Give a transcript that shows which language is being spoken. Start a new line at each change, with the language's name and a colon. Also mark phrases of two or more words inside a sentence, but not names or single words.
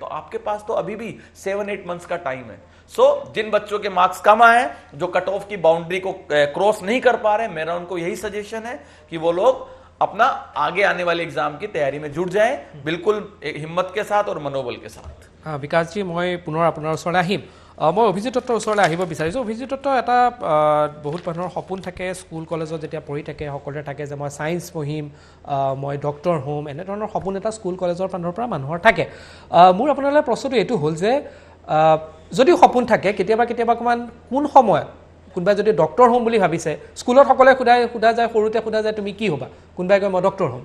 Hindi: तो आपके पास तो अभी भी 7-8 मंथ्स का टाइम है। जिन बच्चों के मार्क्स कम आए, जो
English: cut off
Hindi: की बाउंड्री को क्रॉस नहीं कर पा रहे, मेरा उनको यही सजेशन है कि वो लोग अपना आगे आने वाले एग्जाम की तैयारी में जुट जाएं, बिल्कुल हिम्मत के साथ और मनोबल के साथ।
Assamese: বিকাশজী, মই পুনৰ আপোনাৰ ওচৰলৈ আহিম। মই অভিজিত দত্তৰ ওচৰলৈ আহিব বিচাৰিছোঁ। অভিজিত দত্ত, এটা বহুত মানুহৰ সপোন থাকে,
English: school college
Assamese: যেতিয়া পঢ়ি থাকে সকলোৰে থাকে যে মই ছায়েন্স পঢ়িম, মই ডক্টৰ হ'ম, এনেধৰণৰ সপোন এটা
English: school college
Assamese: ফালৰ পৰা মানুহৰ থাকে। মোৰ আপোনালৈ প্ৰশ্নটো এইটো হ'ল যে যদিও সপোন থাকে, কেতিয়াবা অকণমান কোন সময়ত কোনোবাই যদি ডক্টৰ হ'ম বুলি ভাবিছে, স্কুলত সকলোৱে সোধা যায়, সৰুতে সোধা যায় তুমি কি হ'বা, কোনোবাই কয় মই ডক্টৰ হ'ম।